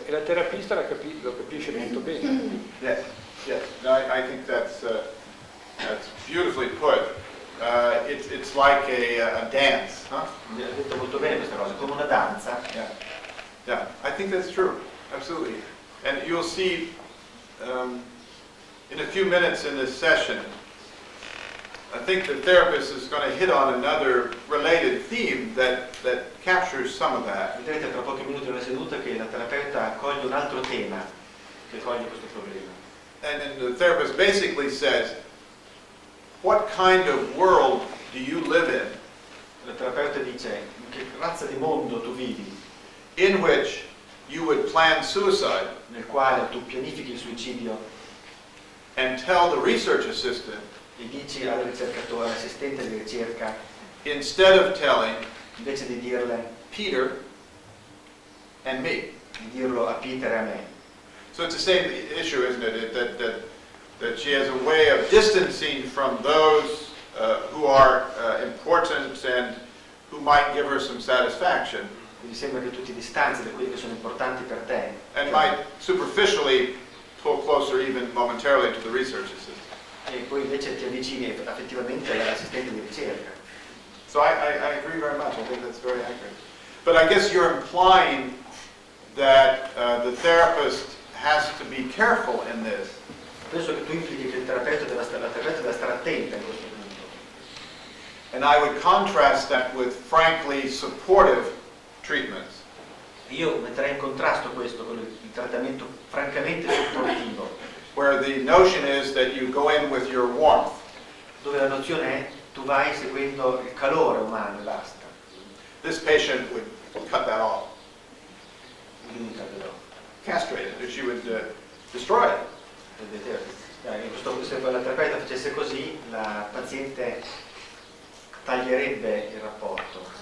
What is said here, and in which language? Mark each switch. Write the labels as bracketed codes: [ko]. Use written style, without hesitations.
[it] E la terapista lo capisce molto bene. [en] Yes, yes. No, I think that's beautifully put. It's like a dance, huh? [it] Hai detto molto bene questa cosa, come una danza. [en] Yeah, yeah. I think that's true. Absolutely. And you'll see in a few minutes in this session, I think the therapist is going to hit on another related theme that captures some of that. [it] Vedrete tra pochi minuti nella seduta che la terapeuta coglie un altro tema che coglie questo problema. [en] And then the therapist basically says, what kind of world do you live in? [it] La terapeuta dice, in che razza di mondo tu vivi, [en] in which you would plan suicide [it] nel quale tu pianifichi il suicidio [en] and tell the research assistant, [it] e dici al ricercatore, all'assistente di ricerca, [en] instead of telling [it] invece di dirle, [en] Peter and me. [it] di dirlo a Peter e a me. [en] So it's the same issue, isn't it? That she has a way of distancing from those who are important and who might give her some satisfaction, [it] Quindi sembra che tu ti distanzi da quelli che sono importanti per te [en] and might superficially pull closer even momentarily to the research assistant. [it] e poi invece ti avvicini effettivamente all'assistente di ricerca. [en] So I agree very much. I think that's very accurate. But I guess you're implying that the therapist has to be careful in this. [it] Penso che tu implichi che la terapeuta deve stare attenta in questo punto. [en] And I would contrast that with frankly supportive treatments. [it] Io metterei in contrasto questo con il trattamento francamente supportivo, [en] Where the notion is that you go in with your warmth. [it] dove la nozione è tu vai seguendo il calore umano e basta. [en] This patient would cut that off, castrate it, she would destroy it. [it] Se la terapeuta facesse così, la paziente taglierebbe il rapporto.